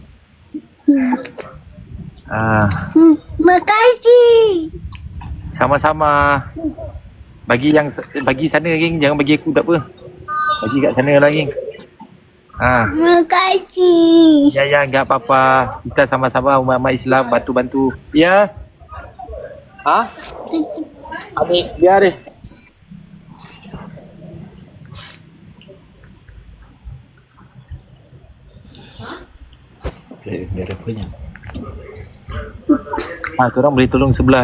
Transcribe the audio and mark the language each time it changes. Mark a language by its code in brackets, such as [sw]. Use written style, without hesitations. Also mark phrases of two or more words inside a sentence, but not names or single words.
[id] Makasih. Sama-sama. [ms] Bagi sana geng, jangan bagi aku tak apa. Bagi kat sana lah geng. [id] Makasih. Ya, enggak apa-apa. Kita sama-sama umat Islam bantu-bantu. Ya. Adik, biar deh. Biar apanya? [ms] Korang boleh tolong sebelah